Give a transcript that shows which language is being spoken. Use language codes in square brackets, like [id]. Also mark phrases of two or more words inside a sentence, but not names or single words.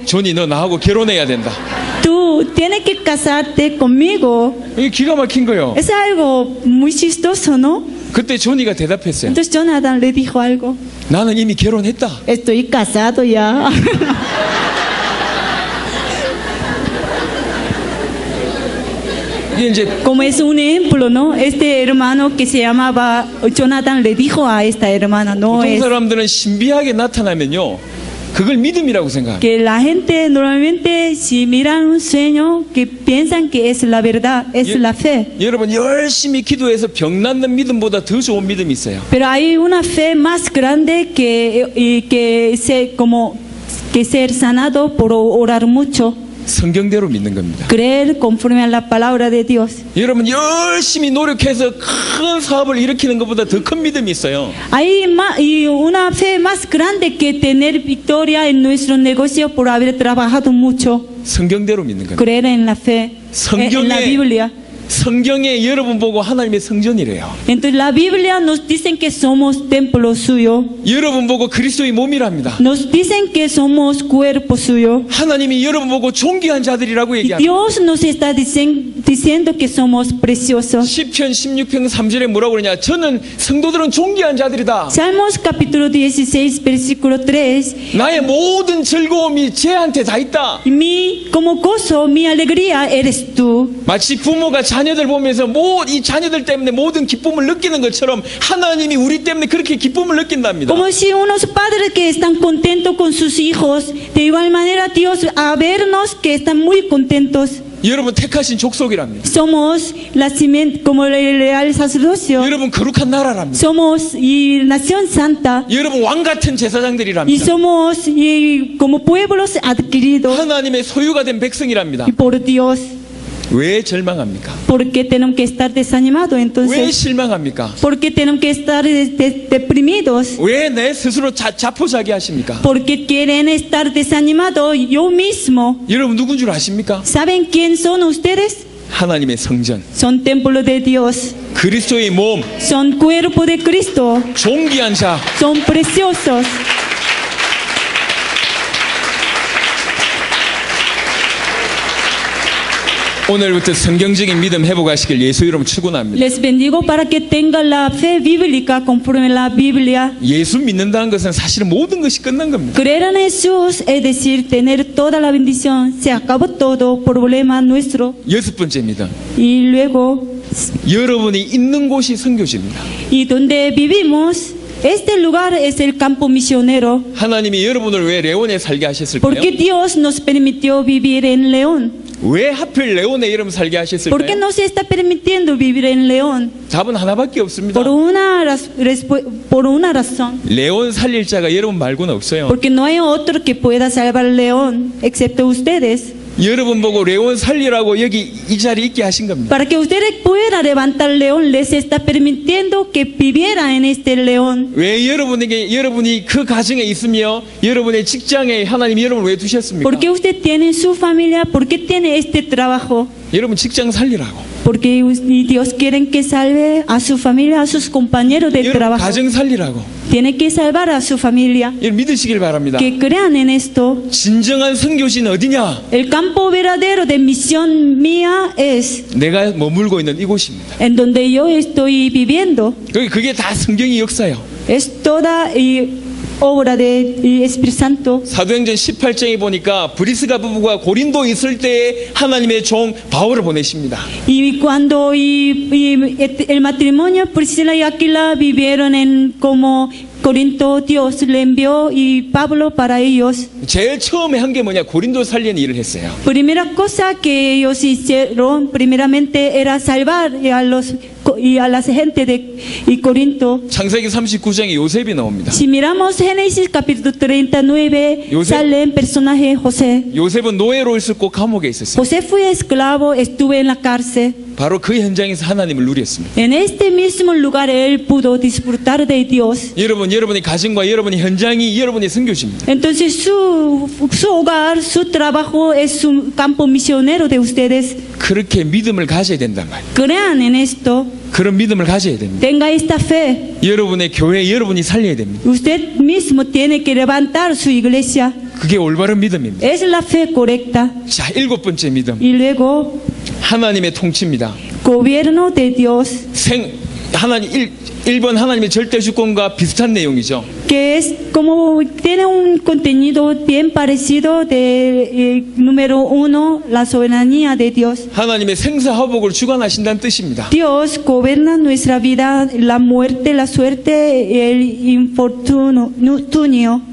[ko] 조니 너 나하고 결혼해야 된다. [es] Tú tienes que casarte conmigo. [ko] 이게 기가 막힌 거예요. [es] Es algo muy chistoso, ¿no? [ko] 그때 조니가 대답했어요. [es] Entonces Jonathan le dijo algo. [ko] 나는 이미 결혼했다. [es] Estoy casado ya. [ko] 이게 이제 [es] Como es un ejemplo, ¿no? Este hermano que se llamaba Jonathan le dijo a esta hermana, no [ko] 보통 [es] es [ko] 사람들은 신비하게 나타나면요. 그걸 믿음이라고 생각해요. [es] que la gente normalmente si miran un sueño que piensan que es la verdad, es la fe. [ko] 여러분 열심히 기도해서 병 낫는 믿음보다 더 좋은 믿음이 있어요. [es] Pero hay una fe más grande que ser sanado por orar mucho, [ko] 성경대로 믿는 겁니다. [es] creer conforme a la palabra de Dios. [ko] 여러분 열심히 노력해서 큰 사업을 일으키는 것보다 더 큰 믿음이 있어요. [es] Hay una fe más grande que tener victoria en nuestro negocio por haber trabajado mucho. [ko] 성경대로 믿는 겁니다. [es] Creer en la fe, en la Biblia. [ko] 성경에 여러분 보고 하나님의 성전이래요. [es] Entonces la Biblia nos dicen que somos templo suyo. [ko] 여러분 보고 그리스도의 몸이랍니다. [es] Nos dicen que somos cuerpo suyo. [ko] 하나님이 여러분 보고 존귀한 자들이라고 [es] Y [ko] 얘기합니다. [es] Dios nos está diciendo que somos preciosos. [ko] 시편 16편 3절에 뭐라고 그러냐? 저는 성도들은 존귀한 자들이다. [es] Salmos capítulo 16, versículo 3. [ko] 나의 모든 즐거움이 쟤한테 다 있다. [es] Como gozo, mi alegría eres tú. [ko] 마치 부모가 자녀들 보면서 이 자녀들 때문에 모든 기쁨을 느끼는 것처럼 하나님이 우리 때문에 그렇게 기쁨을 느낀답니다. [es] Como si unos padres que están contentos con sus hijos, de igual manera Dios a vernos que están muy contentos. [ko] 여러분 택하신 족속이랍니다. [es] Somos como el real sacerdocio. [ko] 여러분 거룩한 나라랍니다. [es] Somos nación santa. [ko] 여러분 왕 같은 [es] Y [ko] 제사장들이랍니다. [es] somos como pueblos adquiridos. [ko] 하나님의 소유가 된 백성이랍니다. [es] Y por Dios. [ko] 왜 절망합니까? [es] ¿Por qué tenemos que estar desanimados [ko] 왜 [es] entonces? [ko] 실망합니까? [es] ¿Por qué tenemos que estar deprimidos? [ko] 왜 내 스스로 자포자기 하십니까? [es] ¿Por qué quieren estar desanimados yo mismo? [ko] 여러분 누군 줄 아십니까? [es] ¿Saben quién son ustedes? [ko] 하나님의 성전, [es] Son templo de Dios. [ko] 그리스도의 몸, [es] Son cuerpo de Cristo. [ko] 존귀한 자. [es] Son preciosos. [ko] 오늘부터 성경적인 믿음 회복하시길 예수 이름 축원합니다. [es] Les bendigo para que tengan la fe bíblica conforme a la Biblia. [ko] 예수 믿는다는 것은 사실은 모든 것이 끝난 겁니다. [es] Creer en Jesús es decir, tener toda la bendición. Se acabó todo problema nuestro. [ko] 여섯 번째입니다. [es] Y luego, [ko] 여러분이 있는 곳이 선교지입니다. [es] y donde vivimos, este lugar es el campo misionero. [ko] 하나님이 여러분을 왜 레온에 살게 하셨을까요? [es] Porque Dios nos permitió vivir en León. [ko] 왜 하필 레온에 이름 살게 [es] ¿Por qué [ko] 하셨을까요? [es] no se está permitiendo vivir en León? [ko] 답은 하나밖에 없습니다. [es] Por una razón. [ko] 레온 살릴 자가 여러분 말고는 없어요. [es] Porque no hay otro que pueda salvar León, excepto ustedes. [ko] 여러분 보고 레온 살리라고 여기 이 자리에 있게 하신 겁니다. [es] Para que ustedes puedan levantar León, les está permitiendo que viviera en este León. [ko] 왜 여러분이 그 가정에 있으며 여러분의 직장에 하나님이 여러분을 왜 두셨습니까? [es] Porque usted tiene su familia, ¿por qué tiene este trabajo? [ko] 여러분 직장 살리라고. [es] Porque Dios quiere que salve a su familia, a sus compañeros de [ko] 여러분 [es] trabajo. [ko] 가정 살리라고. [es] Tiene que salvar a su familia. [ko] 여러분 믿으시길 바랍니다. [es] Que crean en esto. [ko] 진정한 선교지는 어디냐? [es] El campo verdadero de misión mía es [ko] 내가 머물고 있는 이곳입니다. [es] en donde yo estoy viviendo. [ko] 그게 다 성경의 역사예요. [es] Es toda obra del Espíritu Santo. [ko] 사도행전 18장에 보니까 브리스가 부부가 고린도 있을 때에 하나님의 종 바울을 보내십니다. [es] Y cuando el matrimonio Priscila y Aquila vivieron en como Corinto, Dios le envió y Pablo para ellos. [ko] 제일 처음에 한 게 뭐냐? 고린도 살리는 일을 했어요. [es] Primera cosa que ellos hicieron primeramente era salvar a la gente de Corinto. [ko] 창세기 39장에 요셉이 나옵니다. [es] Si miramos Génesis capítulo 39, José. sale el personaje José. [ko] 요셉은 노예로 있었고 감옥에 있었어요. [es] José fue esclavo, estuvo en la cárcel. [ko] 바로 그 현장에서 하나님을 누렸습니다. [es] En este mismo lugar él pudo disfrutar de Dios. [ko] 여러분의 가정과 여러분의 현장이 여러분의 선교지입니다. [es] Entonces su hogar, su trabajo es un campo misionero de ustedes. [ko] 그렇게 믿음을 가져야 된단 말이에요. [es] Crean en esto, [ko] 그런 믿음을 가져야 됩니다. [es] tenga esta fe. [ko] 여러분의 교회 여러분이 살려야 됩니다. [es] Usted mismo tiene que levantar su iglesia. [ko] 그게 올바른 믿음입니다. [es] Es la fe correcta. [ko] 자, 7번째 믿음. [es] Y luego, [ko] 하나님의 통치입니다. [es] gobierno de Dios, [ko] 하나님 1번 하나님의 절대 주권과 비슷한 내용이죠. [es] que es como tiene un contenido bien parecido de número 1, la soberanía de Dios. [ko] 하나님의 생사화복을 주관하신다는 뜻입니다. [es] Dios gobierna nuestra vida, la muerte, la suerte, el infortunio.